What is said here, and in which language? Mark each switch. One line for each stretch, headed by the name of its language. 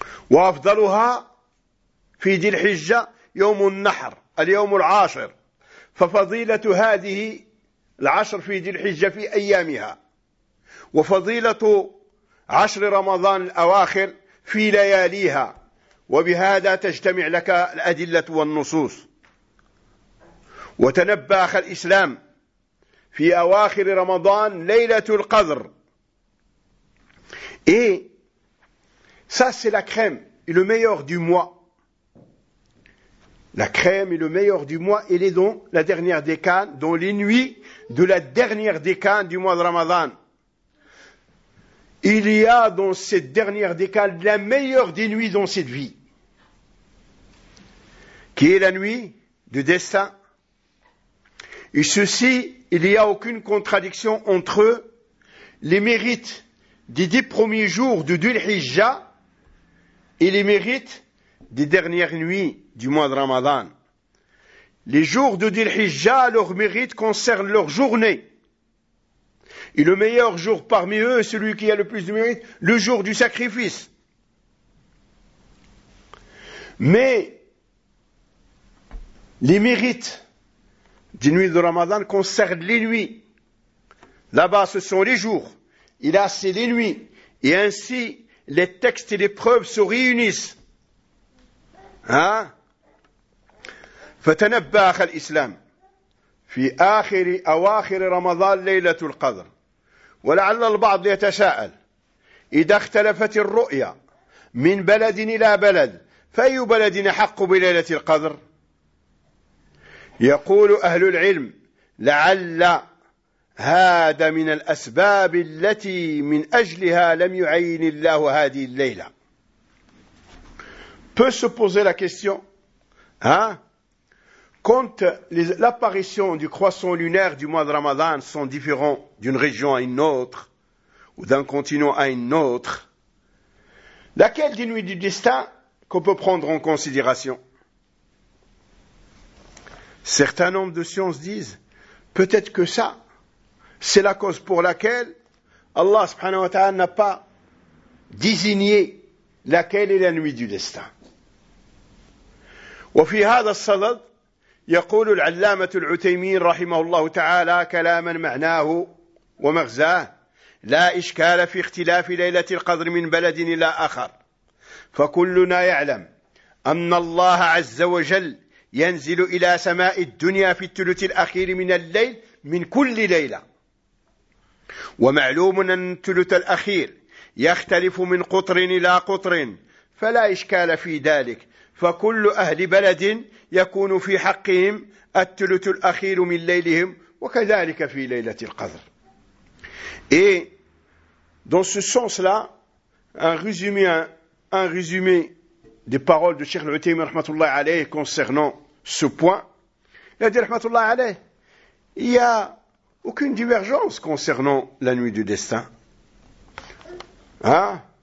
Arabic: وأفضلها في ذي الحجة يوم النحر اليوم العاشر ففضيلة هذه العشر في ذي الحجة في أيامها وفضيلة عشر رمضان الأواخر في لياليها وبهذا تجتمع لك الأدلة والنصوص وتنبأ أخ الإسلام في أواخر رمضان ليلة القدر
French: Et ça, c'est la crème et le meilleur du mois. La crème et le meilleur du mois, elle est dans la dernière décennie, dans les nuits de la dernière décennie du mois de Ramadan. Il y a dans cette dernière décennie la meilleure des nuits dans cette vie, qui est la nuit du destin. Et ceci, il n'y a aucune contradiction entre les mérites des 10 premiers jours de Dhul Hijja et les mérites des dernières nuits du mois de Ramadan. Les jours de Dhul Hijja, leurs mérites concernent leur journée. Et le meilleur jour parmi eux, celui qui a le plus de mérite, le jour du sacrifice. Mais les mérites des nuits de Ramadan concernent les nuits. Là-bas, ce sont les jours. Il a assez les nuits. Et ainsi, les textes et les preuves se réunissent.
Arabic: فَتَنَبَّاخَ الْإِسْلَامِ فِي آخِرِ أَوَاخِرِ رَمَضَانِ لَيْلَةُ الْقَدْرِ وَلَعَلَّ الْبَعْضِ يَتَسَاءَلْ إِذَا اخْتَلَفَتِ الرُّؤْيَا مِنْ بَلَدٍ إِلَى بَلَدٍ فَأَيُّ بَلَدٍ أَحَقُّ بِلَيْلَةِ الْقَدْرِ يقول أهل العلم لَعَلَّ هذا من الأسباب التي من أجلها لم يعين الله هذه الليلة.
French: Peut se poser la question, quand l'apparition du croissant lunaire du mois de Ramadan sont différents d'une région à une autre, ou d'un continent à un autre, laquelle des nuits du destin qu'on peut prendre en considération? Certains nombres de sciences disent, peut-être que ça, c'est la cause pour laquelle Allah subhanahu wa ta'ala n'a pas désigné laquelle est la nuit du destin.
Arabic: Wa fi hadha as-sadad يقول العلامة العتيمين رحمه الله تعالى كلاما معناه ومغزاه لا إشكال في اختلاف ليلة القدر من بلد إلى آخر فكلنا يعلم أن الله عز وجل ينزل إلى سماء الدنيا في الثلث الأخير من الليل من كل ليلة ومعلوم أن الثلث الأخير يختلف من قطر إلى قطر فلا إشكال في ذلك فكل أهل بلد يكون في حقهم الثلث الأخير من ليلهم وكذلك في ليلة القدر.
French: Et dans ce sens-là, un résumé des paroles de Cheikh Al-Uthaymeen rahmatullah alayhi concernant ce point, il a dit rahmatullah alayhi, il n'y a aucune divergence concernant la nuit du destin. Hein?